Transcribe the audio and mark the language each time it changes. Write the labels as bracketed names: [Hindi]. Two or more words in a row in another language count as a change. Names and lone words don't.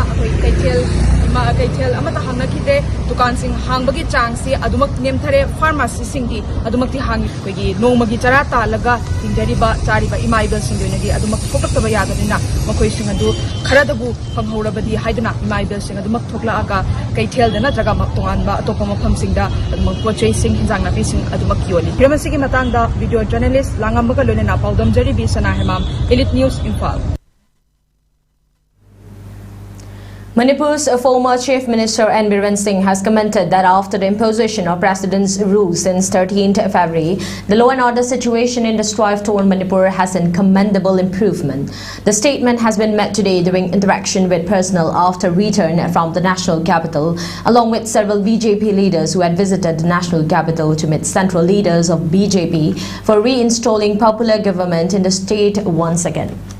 [Manipuri] akoi kaitel amata hangna kide dukan sing hangbagi changsi adumak nemthare pharmacy singdi adumak ti hangi kogi nongmagi chara ta laga tingdariba chariba imaigal singdoinagi adumak fokaktaba yadadina makoi sing adu kharadabu phanghorabadi haidana imaigal sing adumak thoklaaga kaitel dana jaga maktongan ba atopa mafam singda adumak pochei sing hinjang napi sing adumak yoli premasigi matangda [English] video journalist [Manipuri] langambaga loina paudam jari bi sana hemam elite news Imphal. [English] Manipur's former Chief Minister Biren Singh has commented that after the imposition of President's rules since 13th February, the law and order situation in the strife-torn Manipur has seen commendable improvement. The statement has been made today during interaction with personnel after return from the national capital, along with several BJP leaders who had visited the national capital to meet central leaders of BJP for reinstalling popular government in the state once again.